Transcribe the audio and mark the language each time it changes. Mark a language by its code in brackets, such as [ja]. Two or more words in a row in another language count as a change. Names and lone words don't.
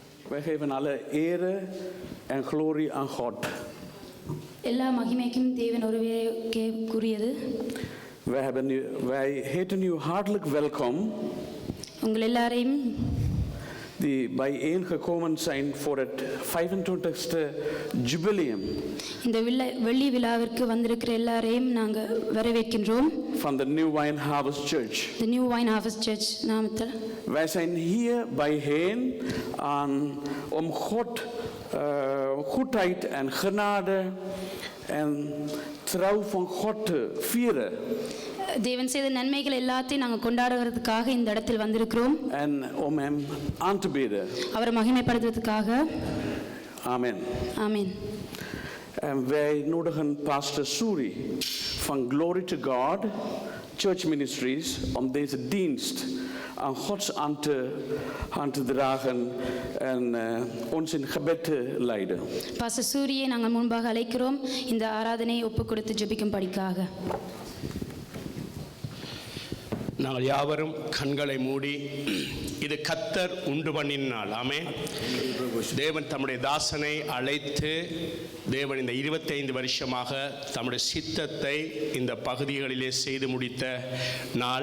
[nl] Wij geven alle ere en glorie aan God. [ta] எல்லா மகிமைக்கும் தேவன் ஒருவரே கூறியது. [nl] Wij heten u hartelijk welkom. [ta] உங்கள் எல்லாரையும் [nl] Die bijeengekomen zijn voor het 25ste jubileum. [ta] இந்த வெள்ளி விழாவிற்கு வந்திருக்கிற எல்லாரையும் நாங்கள் வரவேற்கின்றோம். [nl] Van de New Wine Harvest Church. [ta] The New Wine Harvest Church naamத்தில். [nl] Wij zijn hier bijeen om God goedheid en genade en trouw van God te vieren. [ta] தேவன் செய்த நன்மைகள் எல்லாத்தையும் நாங்கள் கொண்டாடுறதுக்காக இந்த இடத்தில் வந்திருக்கிறோம். [nl] En om hem aan te bidden. [ta] அவரை மகிமைப்படுத்துவதற்காக. Amen. Amen. [nl] En wij nodigen Pastor Suri van Glory to God Church Ministries om deze dienst aan Gods aan te dragen en ons in gebed te leiden. [ta] பாஸ்டர் சூரியை நாங்கள் முன்பாக அழைக்கிறோம் இந்த ஆராதனையை ஒப்புக்கொடுத்து ஜெபிக்கும்படிக்காக. நாங்கள் யாவரும் கண்களை மூடி இது கர்த்தர் உண்டு பண்ணின நாள். ஆமென். தேவன் தம்முடைய தாசனை அழைத்து தேவன் இந்த 25 வருஷமாக தம்முடைய சித்தத்தை இந்த பகுதிகளிலே செய்து முடித்த நாள்.